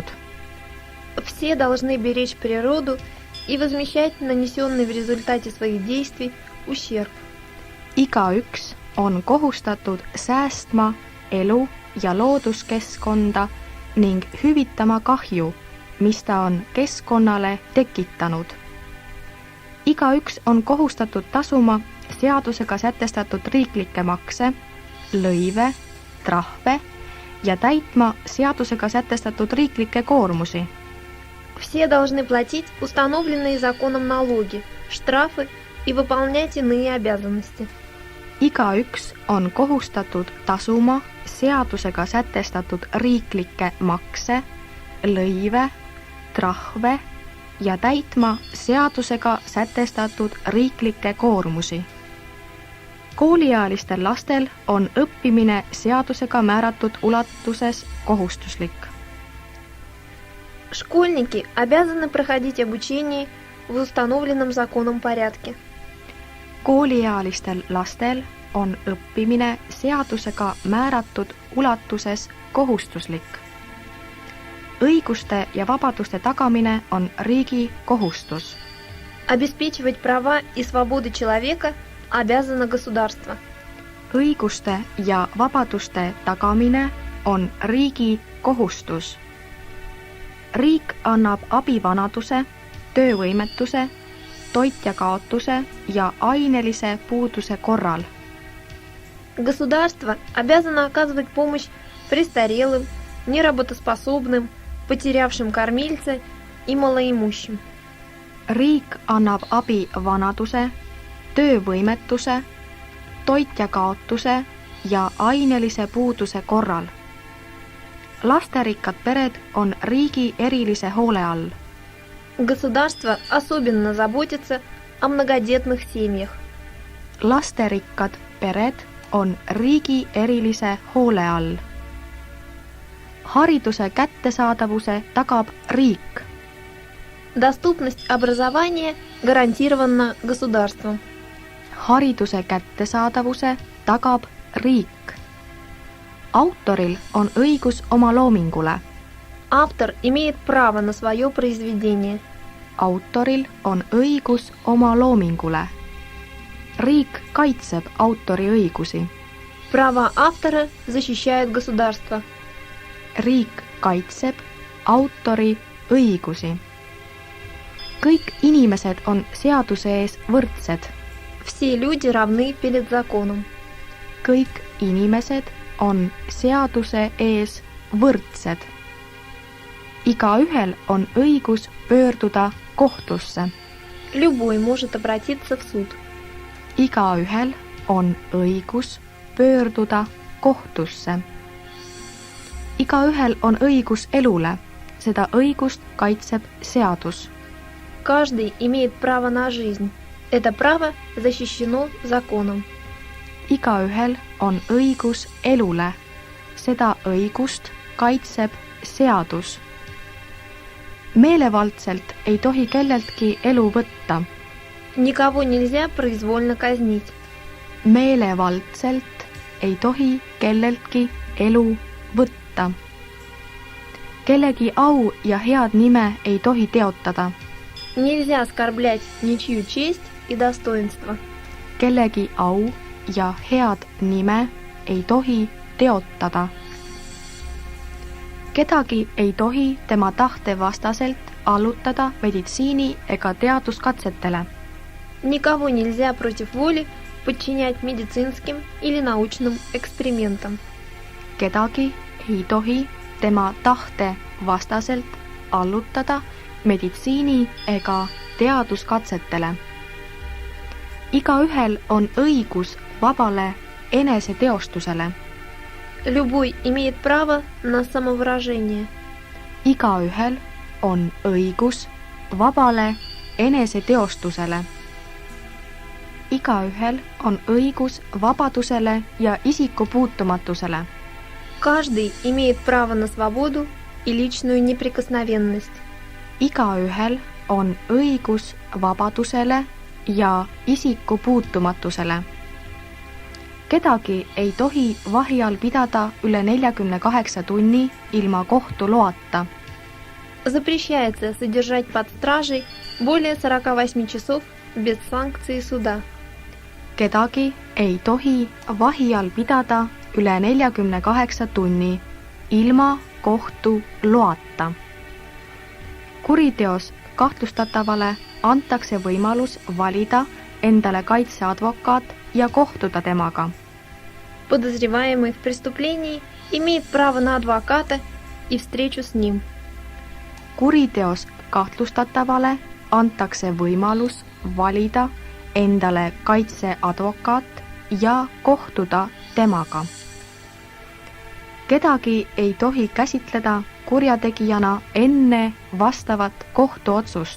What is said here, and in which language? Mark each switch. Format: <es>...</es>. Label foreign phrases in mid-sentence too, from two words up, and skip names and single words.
<ru>Все должны беречь природу и возмещать нанесенный в результате своих действий ущерб.</ru> <et>Igaüks on kohustatud säästma elu- ja looduskeskkonda ning hüvitama kahju, mis ta on keskkonnale tekitanud. Igaüks on kohustatud tasuma seadusega sätestatud riiklikke makse, lõive, trahve ja täitma seadusega sätestatud riiklikke koormusi.</et> <ru>Все должны платить установленные законом налоги, штрафы и выполнять иные обязанности.</ru> <et>Igaüks on kohustatud tasuma seadusega sätestatud riiklikke makse, lõive, trahve ja täitma seadusega sätestatud riiklikke koormusi. Kooliealistel lastel on õppimine seadusega määratud ulatuses kohustuslik.</et> <ru>Школьники обязаны проходить обучение в установленном законом порядке.</ru> <et>Kooliealistel lastel on õppimine seadusega määratud ulatuses kohustuslik. Õiguste ja vabaduste tagamine on riigi kohustus.</et> <ru>Обеспечивать права и свободы человека обязано государство.</ru> <et>Õiguste ja vabaduste tagamine on riigi kohustus. Riik annab abi vanaduse, töövõimetuse, toitjakaotuse ja ainelise puuduse korral.</et> <ru>Государство обязано оказывать помощь престарелым, неработоспособным, потерявшим кормильца и малоимущим.</ru> <et>Riik annab abi vanaduse, töövõimetuse, toitjakaotuse ja ainelise puuduse korral. Lasterikkad pered on riigi erilise hoole all.</et> <ru>Государство особенно заботится о многодетных семьях.</ru> <et>Lasterikkad pered on riigi erilise hoole all. Hariduse kättesaadavuse tagab riik.</et> <ru>Доступность образования гарантирована государством.</ru> <et>Hariduse kättesaadavuse tagab riik. Autoril on õigus oma loomingule.</et> <ru>Автор имеет право на свое произведение.</ru> <et>Autoril on õigus oma loomingule. Riik kaitseb autori õigusi.</et> <ru>Права автора защищает государство.</ru> <et>Riik kaitseb autori õigusi. Kõik inimesed on seaduse ees võrdsed.</et> <ru>Все люди равны перед законом.</ru> <et>Kõik inimesed on seaduse ees võrdsed. Igaühel on õigus pöörduda kohtusse.</et> <ru>Любой может обратиться в суд.</ru> <et>Igaühel on õigus pöörduda kohtusse. Igaühel on õigus elule. Seda õigust kaitseb seadus.</et> <ru>Каждый имеет право на жизнь. Это право защищено законом.</ru> <et>Igaühel on õigus elule. Seda õigust kaitseb seadus. Meelevaldselt ei tohi kelleltki elu võtta.</et> <ru>Никого нельзя произвольно казнить.</ru> <et>Meelevaldselt ei tohi kelleltki elu võtta. Kellegi au ja head nime ei tohi teotada.</et> <ru>Нельзя оскорблять ничью честь и достоинство.</ru> <et>Kellegi au ja head nime ei tohi teotada. Kedagi ei tohi tema tahte vastaselt allutada meditsiini ega teaduskatsetele.</et> <ru>Никого нельзя против воли подчинять медицинским или научным экспериментам.</ru> <et>Kedagi ei tohi tema tahte vastaselt allutada meditsiini ega teaduskatsetele. Igaühel on õigus vabale eneseteostusele.</et> <ru>Любой имеет право на самовыражение.</ru> <et>Igaühel on õigus vabale eneseteostusele. Igaühel on õigus vabadusele ja isikupuutumatusele.</et> <ru>Каждый имеет право на свободу и личную неприкосновенность.</ru> <et>Igaühel on õigus vabadusele ja isikupuutumatusele. Kedagi ei tohi vahi all pidada üle 48 tunni ilma kohtu loata.</et> <ru>Запрещается содержать под стражей более 48 часов без санкции суда.</ru> <et>Kedagi ei tohi vahi all pidada üle 48 tunni ilma kohtu loata. Kuriteos kahtlustatavale antakse võimalus valida endale kaitseadvokaat ja kohtuda temaga.</et> <ru>Подозреваемый в преступлении имеет право на адвоката и встречу с ним.</ru> <et>Kuriteos kahtlustatavale antakse võimalus valida endale kaitseadvokaat ja kohtuda temaga. Kedagi ei tohi käsitleda kurjategijana enne vastavat kohtuotsust.</et>